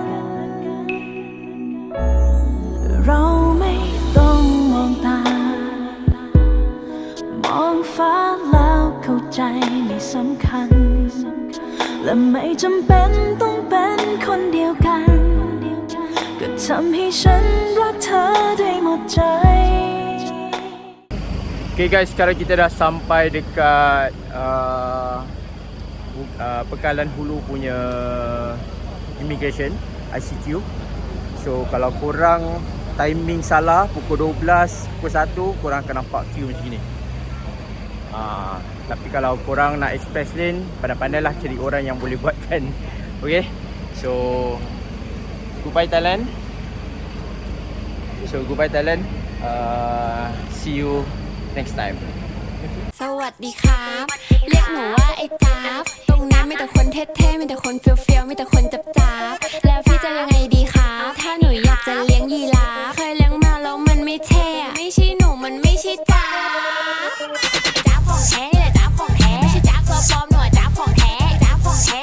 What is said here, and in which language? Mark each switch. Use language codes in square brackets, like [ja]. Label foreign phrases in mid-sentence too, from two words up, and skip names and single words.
[th] เราไม่ต้องมองตา มองฟ้าแล้วเข้าใจไม่สำคัญ และไม่จำเป็นต้องเป็นคนเดียวกัน ก็ทำให้ฉันรักเธอได้หมดใจ [ms] Okay guys, sekarang kita dah sampai dekat Pekalan Hulu punya immigration, ICQ. So kalau korang timing salah pukul 12, pukul 1 korang akan nampak queue macam ni. Tapi kalau korang nak [en] express lane, [ms] pandai-pandailah cari orang yang boleh buatkan. [en] Okay, so goodbye Thailand. See you next time. [th] สวัสดีครับ เรียกหนูว่าไอ้จ๊าบตรงนั้นมีแต่คนเท่ๆมีแต่คนเฟี้ยวๆมีแต่คนจับๆแล้วพี่จะยังไงดีครับถ้าหนูอยากจะเลี้ยงยีราฟเคยเลี้ยงมาแล้วมันไม่เท่อะไม่ใช่หนูมันไม่ใช่จ๊าบจ๊าบของแท้นี่แหละจ๊าบของแท้ไม่ใช่จ๊าบตัวปลอมหนูจ๊าบของแท้จ๊าบของแท้